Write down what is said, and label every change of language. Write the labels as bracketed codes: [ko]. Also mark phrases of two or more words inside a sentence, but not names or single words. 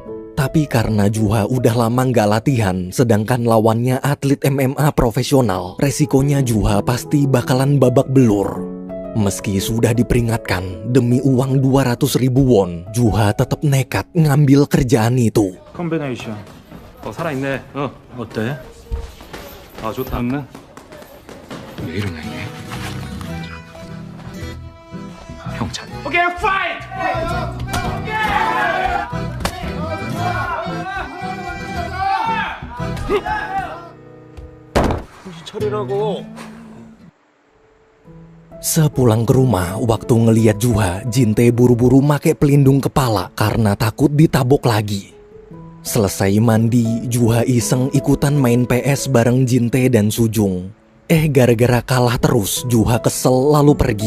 [id] Tapi karena Juha udah lama nggak latihan, sedangkan lawannya atlet MMA profesional, resikonya Juha pasti bakalan babak belur. Meski sudah diperingatkan, demi uang 200.000 won, Juha tetap nekat ngambil kerjaan itu. [ko] 컴비네이션. 살아있네. 어때? 아 좋다. 없나? 왜 이러냐 이게? 형 참. [en] okay fight! [ko] 정신 차리라고. [id] Sepulang ke rumah, waktu ngeliat Juha, Jinte buru-buru make pelindung kepala karena takut ditabok lagi. Selesai mandi, Juha iseng ikutan main PS bareng Jinte dan Sujung. Gara-gara kalah terus, Juha kesel lalu pergi.